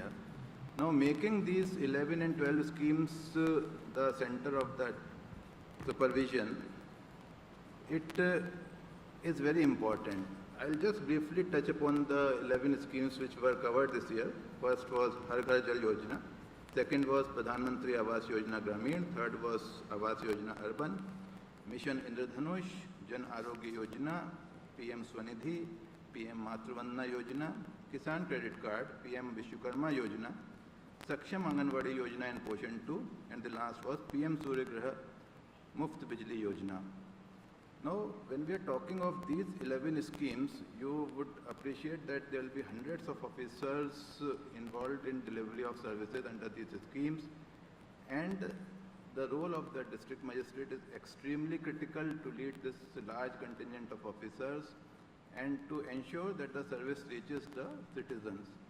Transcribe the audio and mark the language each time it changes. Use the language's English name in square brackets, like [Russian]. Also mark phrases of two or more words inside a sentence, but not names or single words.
[English] Now, making these 11 and 12 schemes the center of the supervision, it is very important. I'll just briefly touch upon the 11 schemes which were covered this year. First was Har Ghar Jal Yojana. Second was Pradhan Mantri Awas Yojana Gramin. Third was Awas Yojana Urban. Mission Indradhanush, Jan Arogya Yojana, PM Swanidhi, PM Matruvandana Yojana, Kisan Credit Card, PM Vishwakarma Yojana, Saksham Anganwadi Yojana and Poshan 2, and the last was PM Surya Graha Muft Bijli Yojana. Now, when we are talking of these 11 schemes, you would appreciate that there will be hundreds of officers involved in delivery of services under these schemes, and the role of the district magistrate is extremely critical to lead this large contingent of officers and to ensure that the service reaches the citizens.